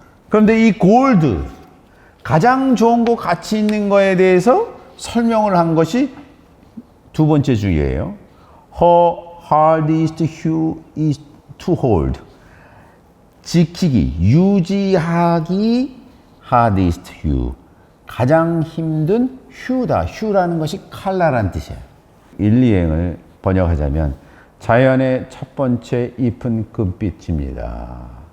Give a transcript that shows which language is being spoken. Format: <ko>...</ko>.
<ko>그런데 이 골드, 가장 좋은 거 가치 있는 거에 대해서 설명을 한 것이 두 번째 줄이에요.</ko> <en>Her hardest hue is to hold.</en> <ko>지키기, 유지하기,</ko> <en>hardest hue.</en> <ko>가장 힘든 휴다. 휴라는 것이 칼라란 뜻이에요. 1, 2행을 번역하자면 자연의 첫 번째 잎은 금빛입니다.</ko>